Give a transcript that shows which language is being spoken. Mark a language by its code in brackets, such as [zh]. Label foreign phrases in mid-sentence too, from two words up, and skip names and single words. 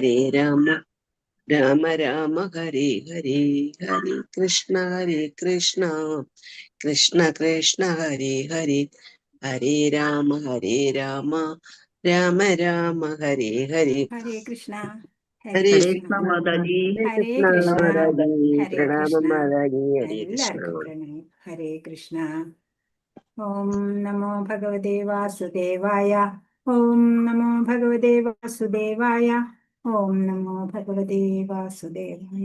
[sa] രാമ രാമ ഹരേ ഹരേ ഹരേ കൃഷ്ണ കൃഷ്ണ കൃഷ്ണ ഹരേ ഹരേ ഹരേ രാമ രാമ രാമ ഹരേ ഹരേ ഹരേ കൃഷ്ണ ഹരേ ഹരേ ഹരേ കൃഷ്ണ കൃഷ്ണ മാതാജി. ഹരേ കൃഷ്ണ കൃഷ്ണ മാതാജി ഹരേ [ml] പ്രണാമം [sa] കൃഷ്ണ. മാതാജി ഹരേ കൃഷ്ണ. [ml] എല്ലാവർക്കും പ്രണാമം. [sa] ഹരേ കൃഷ്ണ. ഓം നമോ ഭഗവതേ വാസുദേവായ. ഓം നമോ ഭഗവതേ വാസുദേവായ. ഓം നമോ ഭഗവതേ വാസുദേവായ.